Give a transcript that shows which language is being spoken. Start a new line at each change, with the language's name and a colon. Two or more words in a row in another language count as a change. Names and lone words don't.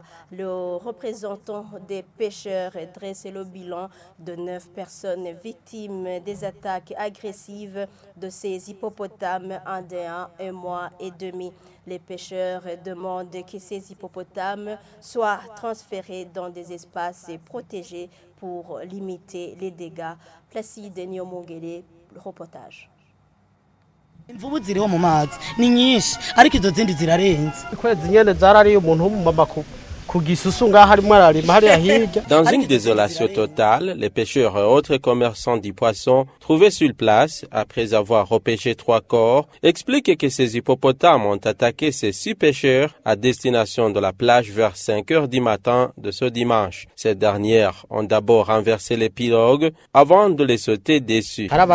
French: Le représentant des pêcheurs dresse le bilan de 9 personnes victimes des attaques agressives de ces hippopotames indéens un mois et demi. Les pêcheurs demandent que ces hippopotames soient transférés dans des espaces protégés pour limiter les dégâts. Placide Nyomongere, le reportage.
Rundi: Imvubu ziriho mu mazi ni nyinshi ariko izo zindi zirarenze. Kwezi nyene zarari umuntu w'umumama ku gisusu ngaho arimo ararima hariya hirya.
French: Dans une désolation totale, les pêcheurs et autres commerçants du poisson trouvés sur place, après avoir repêché 3 corps, expliquent que ces hippopotames ont attaqué ces 6 pêcheurs à destination de la plage vers 5 heures du matin de ce dimanche. Ces dernières ont d'abord renversé les pirogues avant de les sauter dessus.